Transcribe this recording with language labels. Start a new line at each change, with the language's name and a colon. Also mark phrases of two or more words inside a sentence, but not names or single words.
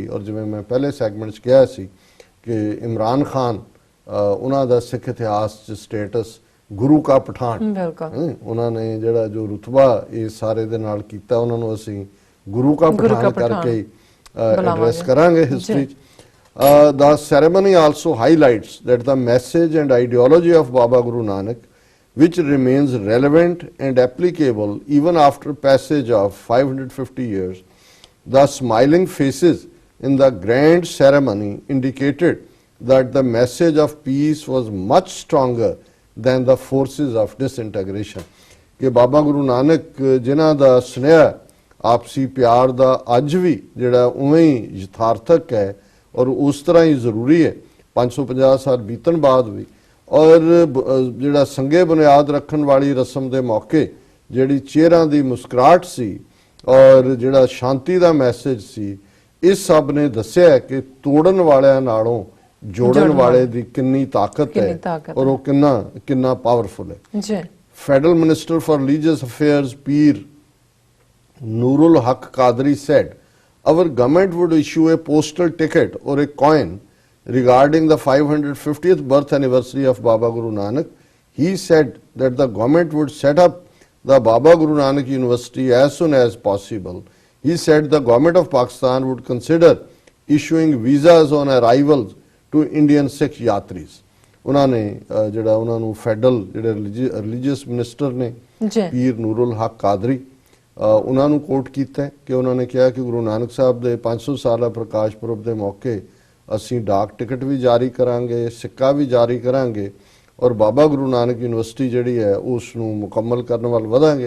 Punjabi: ਔਰ ਜਿਵੇਂ ਮੈਂ ਪਹਿਲੇ ਸੈਗਮੈਂਟ 'ਚ ਕਿਹਾ ਸੀ ਕਿ ਇਮਰਾਨ ਖਾਨ ਉਹਨਾਂ ਦਾ ਸਿੱਖ ਇਤਿਹਾਸ 'ਚ ਸਟੇਟਸ ਗੁਰੂ ਕਾ ਪਠਾਨ, ਉਹਨਾਂ ਨੇ ਜਿਹੜਾ ਜੋ ਰੁਤਬਾ ਇਸ ਸਾਰੇ ਦੇ ਨਾਲ ਕੀਤਾ, ਉਹਨਾਂ ਨੂੰ ਅਸੀਂ ਗੁਰੂ ਕਾ ਪਠਾਨ ਕਰਕੇ ਐਡਰੈਸ ਕਰਾਂਗੇ ਹਿਸਟਰੀ 'ਚ।
English: The ceremony also highlights that the message and ideology of Baba Guru Nanak, which remains relevant and applicable even after passage of 550 years. The smiling faces in the grand ceremony indicated that the message of peace was much stronger than the forces of disintegration।
Punjabi: ਕਿ ਬਾਬਾ ਗੁਰੂ ਨਾਨਕ ਜਿਨ੍ਹਾਂ ਦਾ ਸੁਨੇਹਾ ਆਪਸੀ ਪਿਆਰ ਦਾ ਅੱਜ ਵੀ ਜਿਹੜਾ ਉਵੇਂ ਹੀ ਯਥਾਰਥਕ ਹੈ ਔਰ ਉਸ ਤਰ੍ਹਾਂ ਹੀ ਜ਼ਰੂਰੀ ਹੈ 550 ਸਾਲ ਬੀਤਣ ਬਾਅਦ ਵੀ। ਔਰ ਜਿਹੜਾ
Urdu: سنگِ بنیاد
Punjabi: ਰੱਖਣ ਵਾਲੀ ਰਸਮ ਦੇ ਮੌਕੇ ਜਿਹੜੀ ਚਿਹਰਿਆਂ ਦੀ ਮੁਸਕਰਾਹਟ ਸੀ ਔਰ ਜਿਹੜਾ ਸ਼ਾਂਤੀ ਦਾ ਮੈਸੇਜ ਸੀ, ਇਸ ਸਭ ਨੇ ਦੱਸਿਆ ਕਿ ਤੋੜਨ ਵਾਲਿਆਂ ਨਾਲੋਂ ਜੋੜਨ ਵਾਲੇ ਦੀ ਕਿੰਨੀ ਤਾਕਤ ਹੈ ਔਰ ਉਹ ਕਿੰਨਾ ਪਾਵਰਫੁਲ ਹੈ।
English: Federal Minister for Religious Affairs ਪੀਰ ਨੂਰੁਲ ਹਕ ਕਾਦਰੀ said, our government would issue a postal ticket or a coin regarding the 550th birth anniversary of Baba Guru Nanak. He said that the government would set up the Baba Guru Nanak University as soon as possible. He said the government of Pakistan would consider issuing visas on arrival to Indian Sikh yatris.
Punjabi: ਉਹਨਾਂ ਨੇ ਜਿਹੜਾ ਉਹਨਾਂ ਨੂੰ ਫੈਡਰਲ ਜਿਹੜੇ ਰਿਲੀਜੀਅਸ ਮਿਨਿਸਟਰ ਨੇ ਜੀ ਪੀਰ ਨੂਰੁਲ ਹਕ ਕਾਦਰੀ, ਉਹਨਾਂ ਨੂੰ ਕੋਟ ਕੀਤਾ ਹੈ ਕਿ ਉਹਨਾਂ ਨੇ ਕਿਹਾ ਕਿ ਗੁਰੂ ਨਾਨਕ ਸਾਹਿਬ ਦੇ 500 ਸਾਲਾ ਪ੍ਰਕਾਸ਼ ਪੁਰਬ ਦੇ ਮੌਕੇ ਅਸੀਂ ਡਾਕ ਟਿਕਟ ਵੀ ਜਾਰੀ ਕਰਾਂਗੇ, ਸਿੱਕਾ ਵੀ ਜਾਰੀ ਕਰਾਂਗੇ ਔਰ ਬਾਬਾ ਗੁਰੂ ਨਾਨਕ ਯੂਨੀਵਰਸਿਟੀ ਜਿਹੜੀ ਹੈ ਉਸ ਨੂੰ ਮੁਕੰਮਲ ਕਰਨ ਵੱਲ ਵਧਾਂਗੇ।